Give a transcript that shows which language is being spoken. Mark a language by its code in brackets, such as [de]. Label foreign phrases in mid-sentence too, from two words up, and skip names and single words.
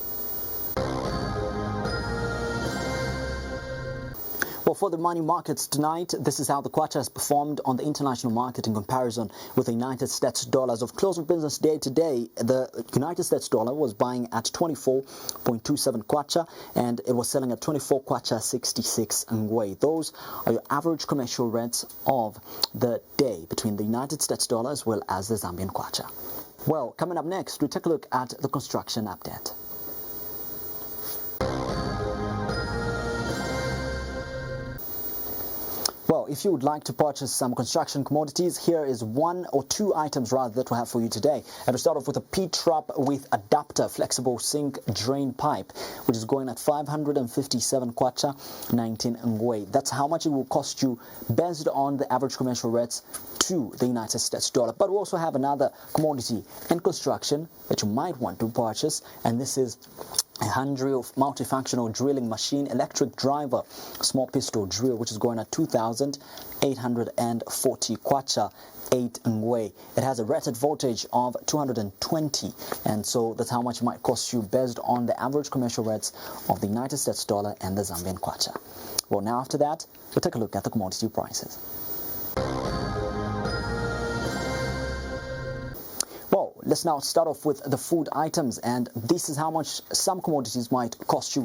[en] Well, for the money markets tonight, this is how the kwacha has performed on the international market in comparison with the United States dollars. Of close of business day today, the United States dollar was buying at 24.27 kwacha and it was selling at 24 kwacha 66 ngwe. Those are your average commercial rates of the day between the United States dollar as well as the Zambian kwacha. Well, coming up next, we take a look at the construction update. if you would like to purchase some construction commodities, here is one or two items rather that we have for you today. And we start off with a P-trap with adapter flexible sink drain pipe, which is going at 557 kwacha, 19 ngwe. That's how much it will cost you based on the average commercial rates to the United States dollar. But we also have another commodity in construction that you might want to purchase, and this is a hand-drill multifunctional drilling machine, electric driver, small pistol drill, which is going at 2,840 kwacha, 8 ngwe. It has a rated voltage of 220, and so that's how much it might cost you based on the average commercial rates of the United States dollar and the Zambian kwacha. Well, now after that, we'll take a look at the commodity prices. Well, let's now start off with the food items, and this is how much some commodities might cost you.